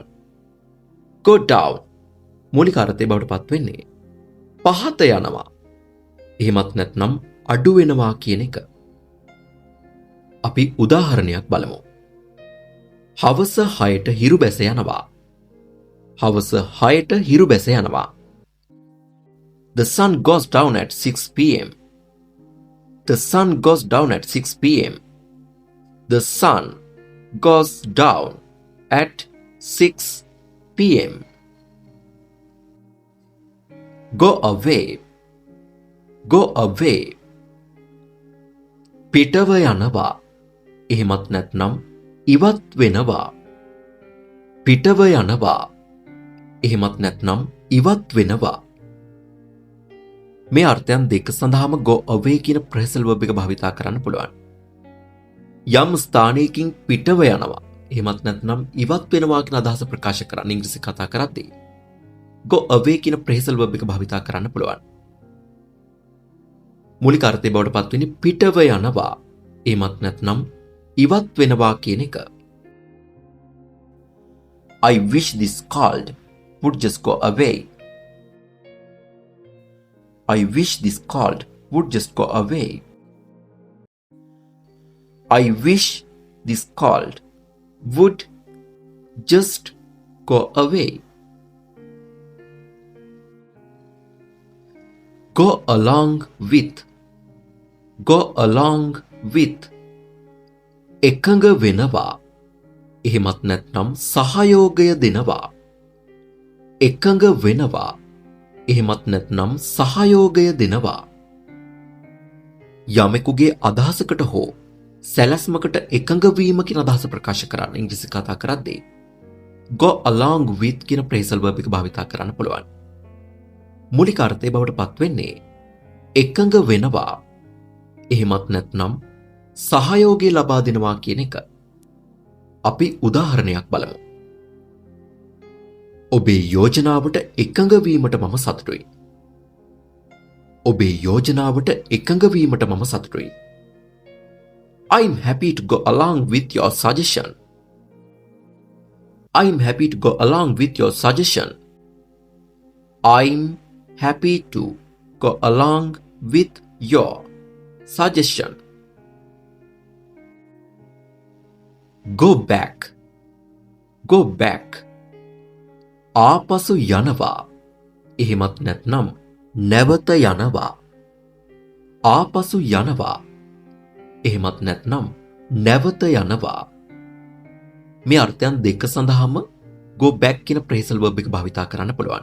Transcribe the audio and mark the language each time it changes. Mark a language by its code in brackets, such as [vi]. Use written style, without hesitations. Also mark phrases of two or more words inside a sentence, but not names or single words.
[en] go down [si] මූලික අර්ථය බවට පත් වෙන්නේ පහත යනවා. එහෙමත් නැත්නම් අඩු වෙනවා කියන එක. අපි උදාහරණයක් බලමු. හවස 6ට හිරු බැස යනවා. හවස 6ට හිරු බැස යනවා. [en] The sun goes down at 6 p.m. The sun goes down at 6 p.m. The sun goes down at 6 p.m. Go away. Go away. [si] පිටව යනවා. එහෙමත් නැත්නම් ඉවත් වෙනවා. පිටව යනවා. එහෙමත් නැත්නම් ඉවත් වෙනවා. මේ අර්ථයන් දෙක සඳහාම [en] go away [si] කියන [en] phrasal verb [si] එක භාවිතා කරන්න පුළුවන්. යම් ස්ථානයකින් පිටව යනවා. එහෙමත් නැත්නම් ඉවත් වෙනවා කියන අදහස ප්‍රකාශ කරන්න ඉංග්‍රීසි කතා කරද්දී [en] go away [si] කියන [en] phrasal verb [si] එක භාවිතා කරන්න පුළුවන්. මූලික අර්ථය බවට පත් වෙන්නේ පිටව යනවා. එහෙමත් නැත්නම් ඉවත් වෙනවා කියන එක. [en] I wish this cold would just go away. I wish this cold would just go away. I wish this cold would just go away. Go along with. Go along with. [si] එකඟ වෙනවා. එහෙමත් නැත්නම් සහයෝගය දෙනවා. එකඟ වෙනවා. එහෙමත් නැත්නම් සහයෝගය දෙනවා. යමෙකුගේ අදහසකට හෝ සැලැස්මකට එකඟ වීම කියන අදහස ප්‍රකාශ කරන්න ඉංග්‍රීසි කතා කරද්දී [en] go along with [si] කියන [en] phrasal verb [si] එක භාවිතා කරන්න පුළුවන්. මූලික අර්ථය බවට පත් වෙන්නේ එකඟ වෙනවා. එහෙමත් නැත්නම් සහයෝගය ලබා දෙනවා කියන එක. අපි උදාහරණයක් බලමු. ඔබේ යෝජනාවට එකඟ වීමට මම සතුටුයි. ඔබේ යෝජනාවට එකඟ වීමට මම සතුටුයි. [en] I'm happy to go along with your suggestion. I'm happy to go along with your suggestion. I'm happy to go along with your suggestion. go back, go back. [si] ආපසු යනවා. එහෙමත් නැත්නම් නැවත යනවා. ආපසු යනවා. එහෙමත් නැත්නම් නැවත යනවා. මේ අර්ථයන් දෙක සඳහාම [en] go back [si] කියන [en] phrasal verb [si] එක භාවිතා කරන්න පුළුවන්.